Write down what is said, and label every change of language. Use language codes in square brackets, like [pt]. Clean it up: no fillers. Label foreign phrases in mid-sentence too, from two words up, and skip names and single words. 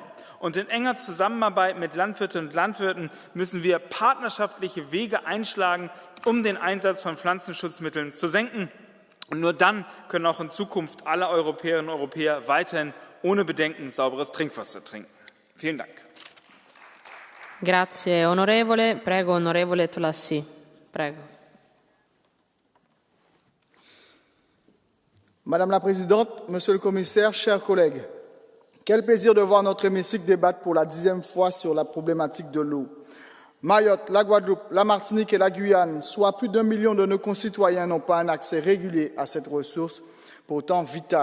[de] Und in enger Zusammenarbeit mit Landwirtinnen und Landwirten müssen wir partnerschaftliche Wege einschlagen, um den Einsatz von Pflanzenschutzmitteln zu senken. Und nur dann können auch in Zukunft alle Europäerinnen und Europäer weiterhin ohne Bedenken sauberes Trinkwasser trinken. Vielen Dank. [it] Grazie onorevole. Prego onorevole Tolassi. Prego. [fr] Madame la Présidente, Monsieur le Commissaire, chers collègues, quel plaisir de voir notre hémicycle débattre pour la 10e fois sur la problématique de l'eau. Mayotte, la Guadeloupe, la Martinique et la Guyane, soit plus d'1 million de nos concitoyens n'ont pas un accès régulier à cette ressource, pourtant vitale.